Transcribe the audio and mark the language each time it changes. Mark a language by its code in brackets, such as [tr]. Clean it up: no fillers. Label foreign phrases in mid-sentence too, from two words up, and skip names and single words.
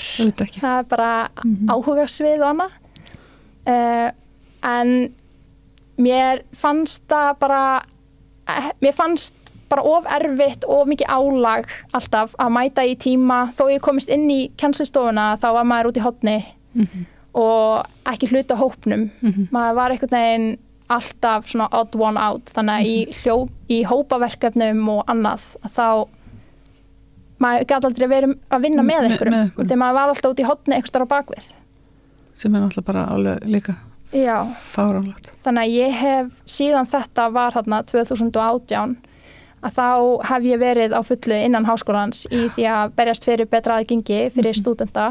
[is] Það bara áhugasvið og annað. En mér fannst bara of erfitt og mikið álag alltaf að mæta í tíma. Þó ég komist inn í kennslustofuna þá var maður út í horni og ekki hluta hópnum. Maður var einhvern veginn alltaf svona [en] odd one out, [is] þannig að í hópaverkefnum og annað þá maður gæti aldrei verið að vinna með einhverjum þegar maður var alltaf út í horni einhvers staðar á bakvið. Sem náttúrulega bara alveg líka fáránlegt. Þannig að ég hef síðan þetta var þarna 2018 að þá hef ég verið á fullu innan háskólans í því að berjast fyrir betra aðgengi fyrir stúdenta.